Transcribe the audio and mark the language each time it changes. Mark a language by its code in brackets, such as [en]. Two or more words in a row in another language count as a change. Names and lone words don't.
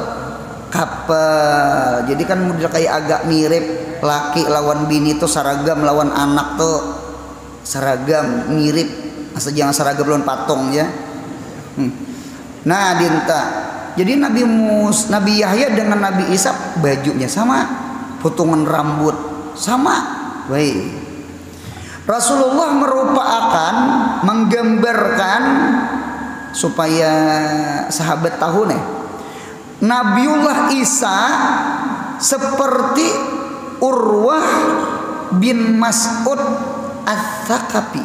[id] Jadi kan model kayak agak mirip. Laki lawan bini tuh seragam, lawan anak tuh seragam mirip. Asal jangan seragam lawan patung ya. Nah dinta, jadi Nabi Yahya dengan Nabi Isa bajunya sama, potongan rambut sama. Baik. Rasulullah merupakan menggambarkan supaya sahabat tahu nih, Nabiullah Isa seperti Urwah bin Mas'ud Ats-Tsaqafi.